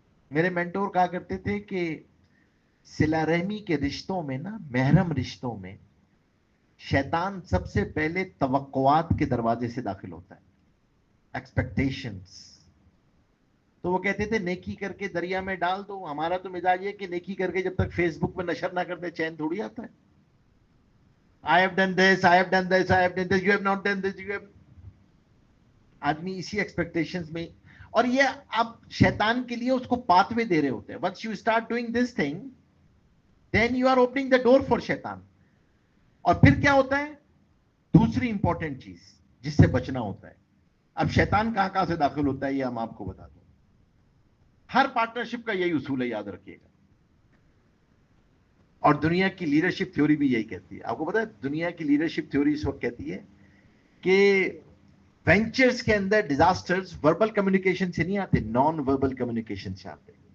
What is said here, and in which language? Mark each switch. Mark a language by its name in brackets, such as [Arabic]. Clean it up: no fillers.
[Urdu] میرے مینٹور کہا کرتے تھے کہ صلہ رحمی کے رشتوں میں نا, محرم رشتوں میں, شیطان سب سے پہلے توقعات کے دروازے سے داخل ہوتا ہے, ایکسپیکٹیشنز. تو وہ کہتے تھے نیکی کر کے دریا میں ڈال دو. ہمارا تو مزاج یہ کہ نیکی کر کے جب تک فیس بک پہ نشر نہ کرتے چین تھوڑی آتا ہے. [English] I have done this, I have done this, I have done this, you have not done this, you have... [Urdu] آدمی اسی ایکسپیکٹیشنز میں, اور یہ آپ شیطان کے لیے اس کو پاتھ وے دے رہے ہوتے ہیں. [English] once you start doing this thing, then you are opening the door for شیطان. [Urdu] اور پھر کیا ہوتا ہے, دوسری امپورٹنٹ چیز جس سے بچنا ہوتا ہے. اب شیطان کہاں سے داخل ہوتا ہے یہ ہم آپ کو بتا دوں. ہر پارٹنرشپ کا یہی اصول ہے, یاد رکھیے گا. اور دنیا کی لیڈرشپ تھیوری بھی یہی کہتی ہے. آپ کو پتا ہے دنیا کی لیڈرشپ تھیوری اس وقت کہتی ہے کہ وینچرز کے اندر ڈیزاسٹرز وربل کمیونیکیشن سے نہیں آتے, نان وربل کمیونیکیشن سے آتے.